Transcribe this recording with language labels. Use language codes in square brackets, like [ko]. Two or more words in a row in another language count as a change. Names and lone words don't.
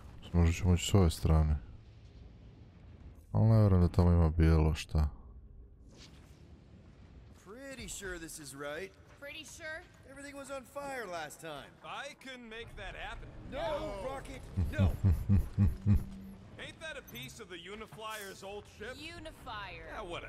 [bs] Možda ćemo ići s ove strane. Ali ne vjerujem da tamo ima bilo šta. [en] Pretty sure this is right. Pretty sure? Everything was on fire last time. I couldn't make that happen. No, Rocket, no! Ain't that a piece of the Uniflyer's old ship? Unifier. Yeah, whatever.